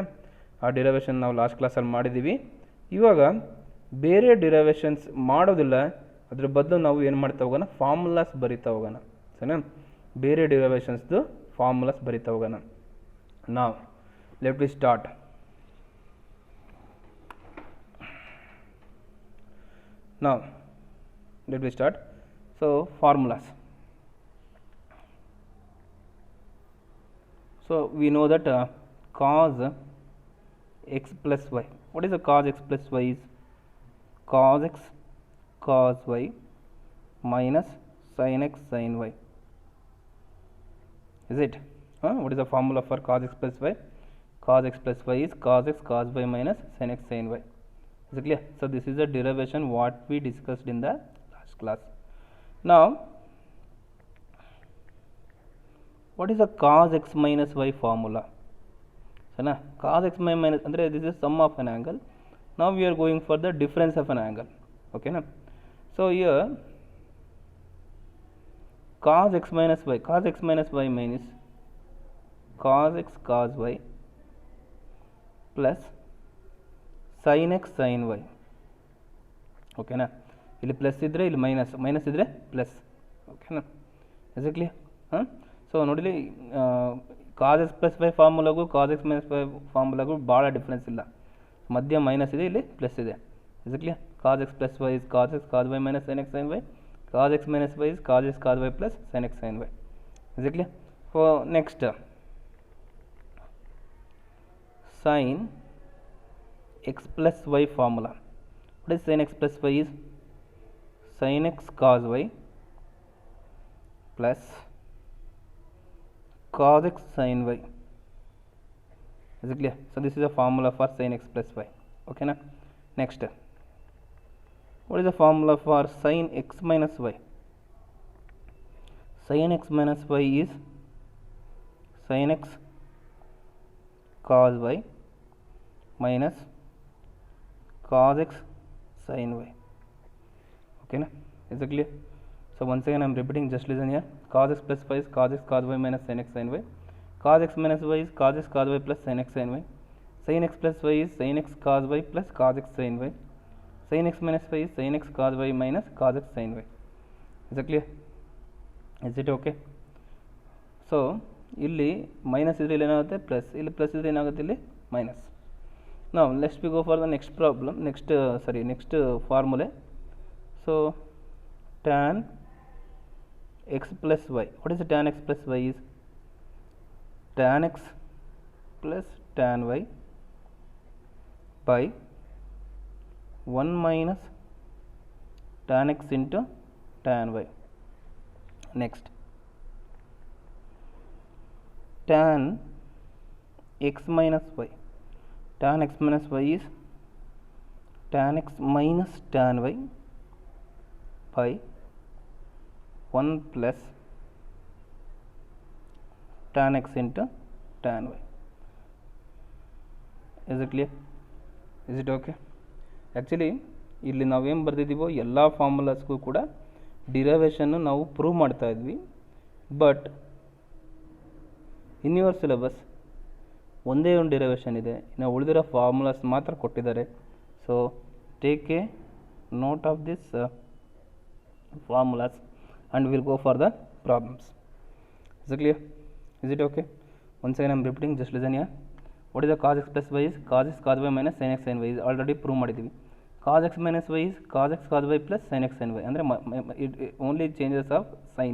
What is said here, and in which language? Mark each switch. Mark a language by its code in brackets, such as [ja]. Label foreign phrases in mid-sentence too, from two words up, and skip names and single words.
[kn] ಆ ಡಿರೈವೇಷನ್ ನಾವು ಲಾಸ್ಟ್ ಕ್ಲಾಸಲ್ಲಿ ಮಾಡಿದ್ದೀವಿ. ಇವಾಗ ಬೇರೆ ಡಿರೈವೇಷನ್ಸ್ ಮಾಡೋದಿಲ್ಲ, ಅದ್ರ ಬದಲು ನಾವು ಏನು ಮಾಡ್ತಾ ಹೋಗೋಣ, ಫಾರ್ಮುಲಾಸ್ ಬರಿತಾ ಹೋಗೋಣ. ಸರಿನಾ? ಬೇರೆ ಡಿರೈವೇಷನ್ಸ್ದು ಫಾರ್ಮುಲಾಸ್ ಬರಿತಾ ಹೋಗೋಣ. [en] ನಾವು let we start. Now let me start. So formulas. So we know that cos x plus y. What is the cos x plus y? Is cos x cos y minus sin x sin y. Is it? What is the formula for cos x plus y? Cos x plus y is cos x cos y minus sin x sin y. Is it clear? So this is the derivation what we discussed in the last class. Now what is the cos x minus y formula? So now cos x minus andre this is sum of an angle. Now we are going for the difference of an angle. Okay na? So here cos x minus y means cos x cos y plus sin x sin y. [kn] ಓಕೆನಾ? ಇಲ್ಲಿ ಪ್ಲಸ್ ಇದ್ದರೆ ಇಲ್ಲಿ ಮೈನಸ್, ಮೈನಸ್ ಇದ್ದರೆ ಪ್ಲಸ್. ಓಕೆನಾ? ಎಕ್ಸಾಕ್ಟ್ಲಿ. ಸೊ ನೋಡಿಲಿ, [en] cos x plus y [kn] ಫಾರ್ಮುಲಾಗೂ [en] cos x minus y [kn] ಫಾರ್ಮುಲಾಗೂ ಭಾಳ ಡಿಫ್ರೆನ್ಸ್ ಇಲ್ಲ. ಮಧ್ಯ ಮೈನಸ್ ಇದೆ, ಇಲ್ಲಿ ಪ್ಲಸ್ ಇದೆ. ಎಕ್ಸಾಕ್ಟ್ಲಿ. [en] cos x plus y is cos x cos y minus sin x sin y. cos x minus y is cos x cos y plus sin x sin y. exactly. next sin x plus y formula. What is sin x plus y? Is sin x cos y plus cos x sin y. Is it clear? So this is a formula for sin x plus y. Okay na? Next, what is the formula for sin x minus y? Sin x minus y is sin x cos y minus cos x sin y. Okay na? Is it clear? So once again I am repeating, just listen here. Cos x plus y is cos x cos y minus sin x sin y. Cos x minus y is cos x cos y plus sin x sin y. Sin x plus y is sin x cos y plus cos x sin y. Sin x minus y is sin x cos y minus cos x sin y. Is it clear? Is it okay? [kn] So ಇಲ್ಲಿ ಮೈನಸ್ ಇದ್ರೆ ಇಲ್ಲಿ ಏನಾಗುತ್ತೆ, ಪ್ಲಸ್. ಇಲ್ಲಿ ಪ್ಲಸ್ ಇದ್ರೆ ಏನಾಗುತ್ತೆ, ಇಲ್ಲಿ ಮೈನಸ್. [en] Now let's we go for the next problem, next formula. So tan x plus y. What is the tan x plus y? Is tan x plus tan y by 1 minus tan x into tan y. Next, tan x minus y. Tan x minus y is tan x minus tan y by 1 plus tan x into tan y. Is it clear? Is it okay? [kn] ಆ್ಯಕ್ಚುಲಿ ಇಲ್ಲಿ ನಾವೇನು ಬರೆದಿದ್ದೀವೋ ಎಲ್ಲ ಫಾರ್ಮುಲಾಸ್ಗೂ ಕೂಡ ಡಿರೈವೇಷನ್ನು ನಾವು ಪ್ರೂವ್ ಮಾಡ್ತಾ ಇದ್ವಿ. [en] but in your syllabus [kn] ಒಂದೇ ಒಂದು ಡಿರೈವೇಷನ್ ಇದೆ, ಇನ್ನು ಉಳಿದಿರೋ ಫಾರ್ಮುಲಾಸ್ ಮಾತ್ರ ಕೊಟ್ಟಿದ್ದಾರೆ. [en] so take a note of this formulas and will go for the problems. is it clear? is it okay? once again I am repeating, just listen here. what is the cos x plus y is cos x cos y minus sin x sin y. is already prove [kn] ಮಾಡಿದ್ದೀವಿ. [en] cos x minus y is cos x cos y plus sin x sin y. ಅಂದರೆ only changes of sign.